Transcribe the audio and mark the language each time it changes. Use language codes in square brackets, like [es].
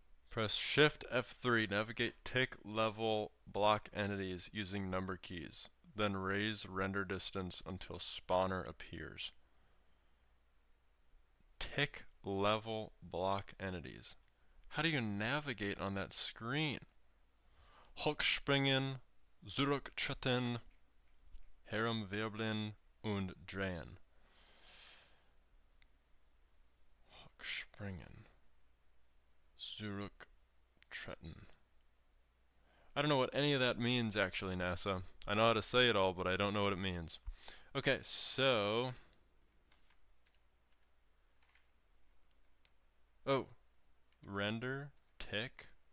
[en] Press Shift F3, navigate tick level block entities using number keys. Then raise render distance until spawner appears. Tick level block entities. How do you navigate on that screen? [de] Hochspringen, zurücktreten, herumwirbeln und drehen. Hochspringen, zurücktreten. [en] I don't know what any of that means actually, NASA. I know how to say it all, but I don't know what it means. Okay, so... Oh. Render, tick.